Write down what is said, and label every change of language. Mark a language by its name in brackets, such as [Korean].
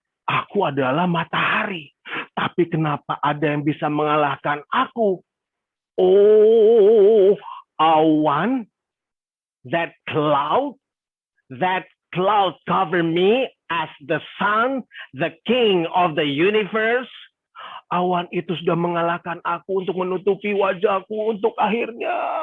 [Indonesian] Aku adalah matahari. Tapi kenapa ada yang bisa mengalahkan aku? [English] Oh, awan, that cloud cover me as the sun, the king of the universe. [Indonesian] Awan itu sudah mengalahkan aku untuk menutupi wajahku untuk akhirnya.